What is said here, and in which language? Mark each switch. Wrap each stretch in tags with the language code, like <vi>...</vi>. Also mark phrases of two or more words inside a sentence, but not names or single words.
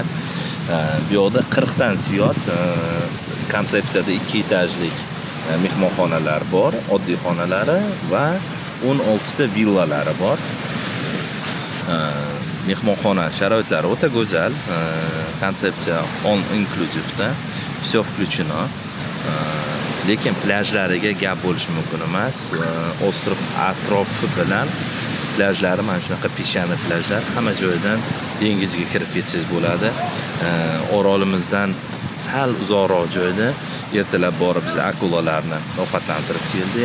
<uz>Bu yoqda 40 dan ziyod konsepsiyada 2 etajlik mehmonxonalar bor, oddiy xonalari va 16 ta villalari bor. Mehmonxona sharoitlari o'ta go'zal. Konsepsiya</uz> <en>all inclusive,</en> <ru>все включено.</ru> <uz>Lekin plyajlariga gap bo'lishi mumkin emas. Ostrov atrofi bilan plyajlari mana shunaqa peshani plyajlar, hamma joydan dengizga kirib ketsangiz bo'ladi. Orolimizdan sal uzoqroq joyda ertalab borib biz akulalarni ovqatlantirib keldik.</uz>